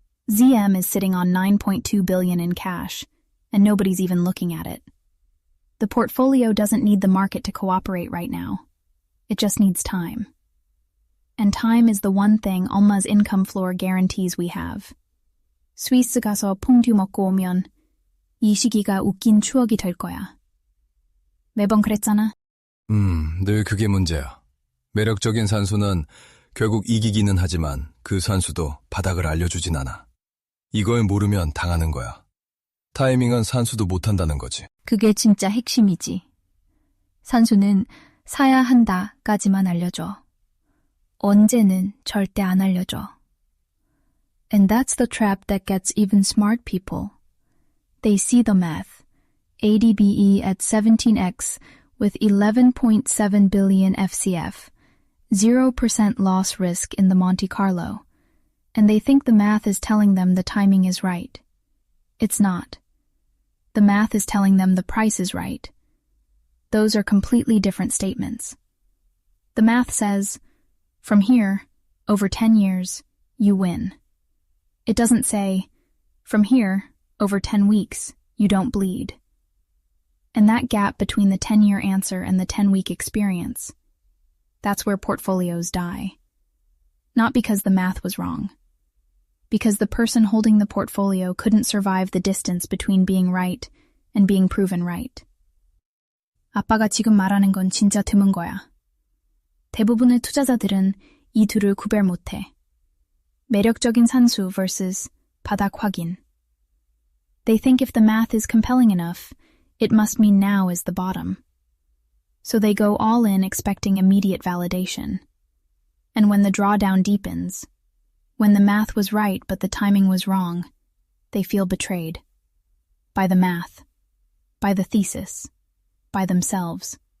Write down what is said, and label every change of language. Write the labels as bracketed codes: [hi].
[en] ZM is sitting on $9.2 billion in cash, and nobody's even looking at it. The portfolio doesn't need the market to cooperate right now. It just needs time. And time is the one thing Alma's income floor guarantees we have. [ko] 스위스 가서 퐁듀 먹고 오면 이 시기가 웃긴 추억이 될 거야. 매번 그랬잖아. 늘 그게 문제야. 매력적인 산수는 결국 이기기는 하지만 그 산수도 바닥을 알려주진 않아. 이걸 모르면 당하는 거야. 타이밍은 산수도 못한다는 거지. 그게 진짜 핵심이지. 산수는 사야 한다까지만 알려줘. 언제는 절대 안 알려줘. [en] And that's the trap that gets even smart people. They see the math. ADBE at 17x with 11.7 billion FCF, 0% loss risk in the Monte Carlo. And they think the math is telling them the timing is right. It's not. The math is telling them the price is right. Those are completely different statements. The math says, from here, over 10 years, you win. It doesn't say, from here, over 10 weeks, you don't bleed. And that gap between the 10-year answer and the 10-week experience, that's where portfolios die. Not because the math was wrong. Because the person holding the portfolio couldn't survive the distance between being right and being proven right. [ko] 아빠가 지금 말하는 건 진짜 드문 거야. 대부분의 투자자들은 이 둘을 구별 못해. 매력적인 산수 versus 바닥 확인. [en] They think if the math is compelling enough, it must mean now is the bottom. So they go all in expecting immediate validation. And when the drawdown deepens, when the math was right but the timing was wrong, they feel betrayed. By the math. By the thesis. By themselves.